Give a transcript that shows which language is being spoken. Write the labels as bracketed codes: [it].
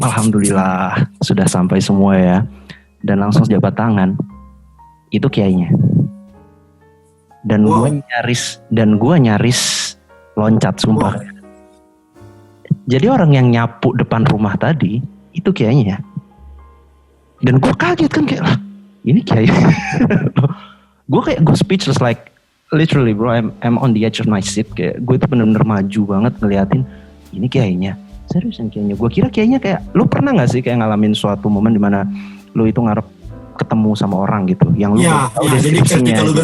[id] Alhamdulillah sudah sampai semua ya. Dan langsung jabat tangan. Itu kiainya. Dan gue nyaris loncat sumpah. Jadi orang yang nyapu depan rumah tadi itu kiainya. Dan gue kaget kan kayak lah ini kiai. gue [en] speechless like literally bro, I'm on the edge of my seat. [id] Kayak gue tuh bener-bener maju banget ngeliatin ini kiainya. Seriusan kiainya. Gue kira kiainya kayak, lu pernah nggak sih kayak ngalamin suatu momen dimana lu itu ngarep ketemu sama orang gitu, yang lu tahu deskripsinya.